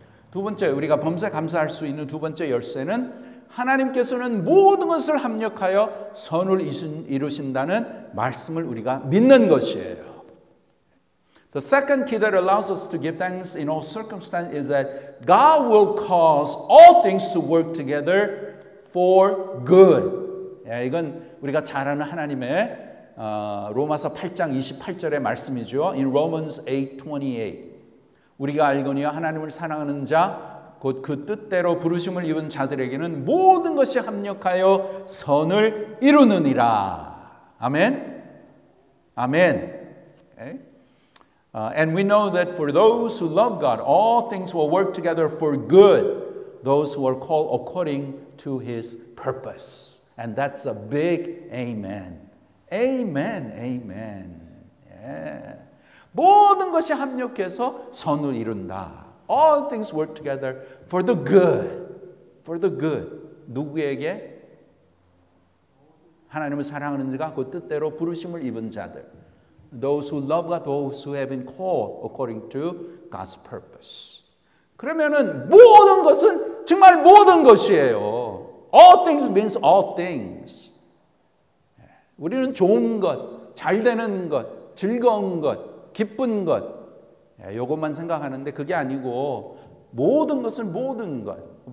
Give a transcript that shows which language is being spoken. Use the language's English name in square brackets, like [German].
[Korean] 두 번째 우리가 범사에 감사할 수 있는 두 번째 열쇠는 하나님께서는 모든 것을 합력하여 선을 이루신다는 말씀을 우리가 믿는 것이에요. [English] The second key that allows us to give thanks in all circumstances is that God will cause all things to work together for good. [Korean] 이건 우리가 잘 아는 하나님의 로마서 8장 28절의 말씀이죠. [English] In Romans 8:28 [Korean] 우리가 알거니와 하나님을 사랑하는 자 곧 그 뜻대로 부르심을 입은 자들에게는 모든 것이 합력하여 선을 이루느니라. 아멘. 아멘. Okay? [English] And we know that for those who love God, all things will work together for good. Those who are called according to His purpose. And that's a big amen. Amen. Amen. Yeah. [Korean] 모든 것이 합력해서 선을 이룬다. [English] All things work together for the good. For the good. [Korean] 누구에게? 하나님을 사랑하는 자가 그 뜻대로 부르심을 입은 자들. [English] Those who love God, those who have been called according to God's purpose. [Korean] 그러면은 모든 것은 정말 모든 것이에요. [English] All things means all things. [Korean] 우리는 좋은 것, 잘 되는 것, 즐거운 것, 기쁜 것 이것만 생각하는데 그게 아니고 모든 것은 모든 것.